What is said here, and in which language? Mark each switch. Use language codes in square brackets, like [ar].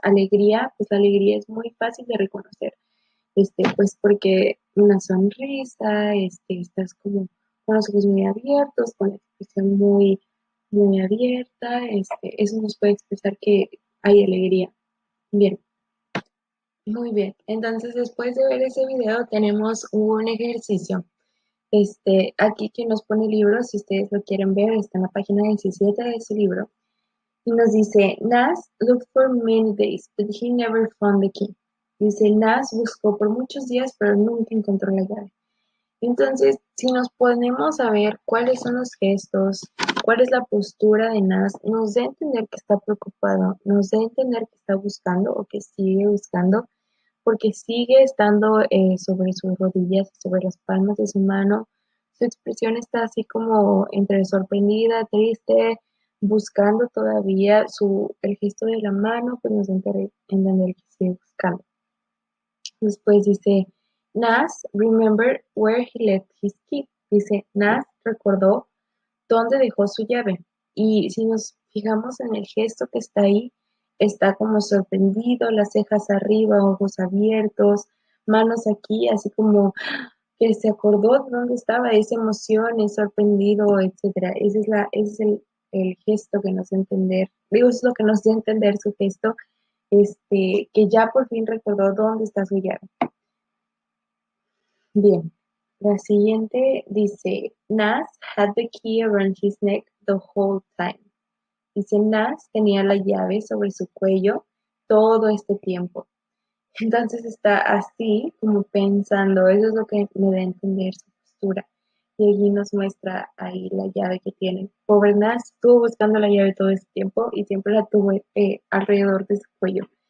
[es] Alegría, pues la alegría es muy fácil de reconocer, pues porque una sonrisa, estás como con los ojos muy abiertos, con la expresión muy, muy abierta, eso nos puede expresar que hay alegría. Bien, Muy bien. Entonces, después de ver ese video, tenemos un ejercicio. Aquí que nos pone el libro, si ustedes lo quieren ver, está en la página 17 de ese libro. Y nos dice, [en] Nas looked for many days, but he never found the key. [es] Dice, Nas buscó por muchos días, pero nunca encontró la llave. Entonces, si nos ponemos a ver cuáles son los gestos, cuál es la postura de Nas, nos da a entender que está preocupado, nos da a entender que está buscando o que sigue buscando, porque sigue estando sobre sus rodillas, sobre las palmas de su mano. Su expresión está así como entre sorprendida, triste, buscando todavía el gesto de la mano, pues nos da a entender que sigue buscando. Después dice, [en] Nas remember where he left his key. [es] Dice, Nas recordó dónde dejó su llave. Y si nos fijamos en el gesto que está ahí, está como sorprendido, las cejas arriba, ojos abiertos, manos aquí, así como que se acordó de dónde estaba, esa emoción, es sorprendido, etcétera. Ese es el gesto que nos da a entender, digo, es lo que nos da a entender su gesto, que ya por fin recordó dónde está su llave. Bien, la siguiente dice, [en] Nas had the key around his neck the whole time. [es] Dice, Nas tenía la llave sobre su cuello todo este tiempo. Entonces está así como pensando, eso es lo que me da a entender su postura. Y allí nos muestra ahí la llave que tiene. Pobre Nas estuvo buscando la llave todo este tiempo y siempre la tuvo alrededor de su cuello.